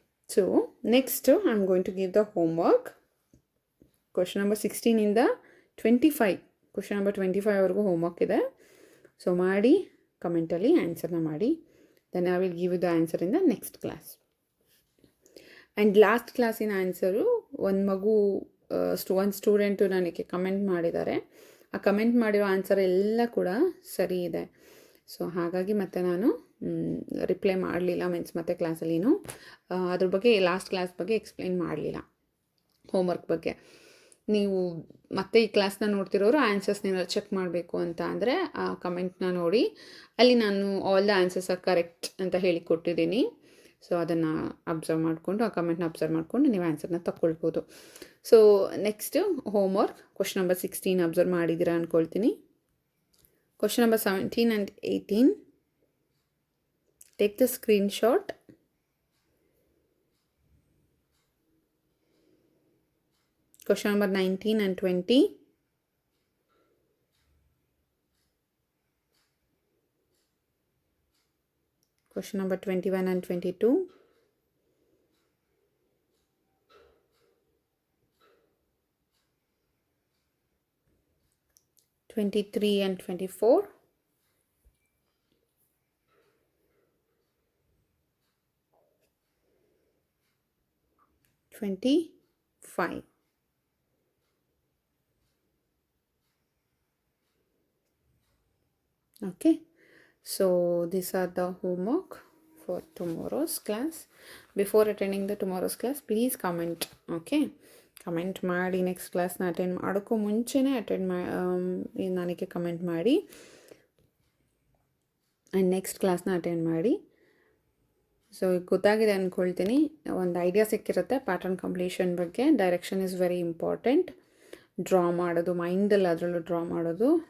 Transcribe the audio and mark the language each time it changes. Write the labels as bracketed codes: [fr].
[en] So next I'm going to give the homework. Question number 16 in the 25. Question number 25 [kn] ಅವರೆಗೂ homework ಇದೆ. So ಮಾಡಿ ಕಮೆಂಟಲ್ಲಿ ಆನ್ಸರ್ನ ಮಾಡಿ. [en] Then I will give you the answer in the next class. [kn] And last ಕ್ಲಾಸಿನ answer ಒಂದು student ನನಗೆ comment ಮಾಡಿದ್ದಾರೆ. ಆ comment ಮಾಡಿರೋ answer ಎಲ್ಲ ಕೂಡ ಸರಿ ಇದೆ. ಸೊ ಹಾಗಾಗಿ ಮತ್ತೆ ನಾನು ರಿಪ್ಲೈ ಮಾಡಲಿಲ್ಲ, ಮೀನ್ಸ್ ಮತ್ತೆ ಕ್ಲಾಸಲ್ಲಿನೂ ಅದ್ರ ಬಗ್ಗೆ ಲಾಸ್ಟ್ ಕ್ಲಾಸ್ ಬಗ್ಗೆ ಎಕ್ಸ್ಪ್ಲೈನ್ ಮಾಡಲಿಲ್ಲ, ಹೋಮ್ವರ್ಕ್ ಬಗ್ಗೆ. ನೀವು ಮತ್ತೆ ಈ ಕ್ಲಾಸ್ನ ನೋಡ್ತಿರೋರು ಆನ್ಸರ್ಸ್ನ ಚೆಕ್ ಮಾಡಬೇಕು ಅಂತ ಅಂದರೆ ಆ ಕಮೆಂಟ್ನ ನೋಡಿ, ಅಲ್ಲಿ ನಾನು [en] all the answers are correct [kn] ಅಂತ ಹೇಳಿ ಕೊಟ್ಟಿದ್ದೀನಿ. ಸೊ ಅದನ್ನು ಅಬ್ಸರ್ವ್ ಮಾಡಿಕೊಂಡು, ಆ ಕಮೆಂಟ್ನ ಅಬ್ಸರ್ವ್ ಮಾಡಿಕೊಂಡು ನೀವು ಆನ್ಸರ್ನ ತಗೊಳ್ಬೋದು. So next homework question number 16 observe ಮಾಡಿದ್ದೀರಾ ಅಂದ್ಕೊಳ್ತೀನಿ. [en] Question number 17 and 18, take the screenshot. ಕ್ವಶನ್ ನಂಬರ್ 19 and 20, question number 21 and 22, (23 and 24), 25. Okay, so these are the homework for tomorrow's class. Before attending the tomorrow's class, please comment. [kn] Okay, comment ಮಾಡಿ. Next ಕ್ಲಾಸ್ನ attend ಮಾಡೋಕ್ಕೂ ಮುಂಚೆನೇ ನನಗೆ comment ಮಾಡಿ and next ಕ್ಲಾಸ್ನ attend ಮಾಡಿ. So ಗೊತ್ತಾಗಿದೆ ಅಂದ್ಕೊಳ್ತೀನಿ, ಒಂದು ಐಡಿಯಾ ಸಿಕ್ಕಿರುತ್ತೆ ಪ್ಯಾಟರ್ನ್ ಕಂಪ್ಲೀಷನ್ ಬಗ್ಗೆ. [en] Direction is very important. [kn] Draw ಮಾಡೋದು, ಮೈಂಡಲ್ಲಿ ಅದರಲ್ಲೂ ಡ್ರಾ ಮಾಡೋದು.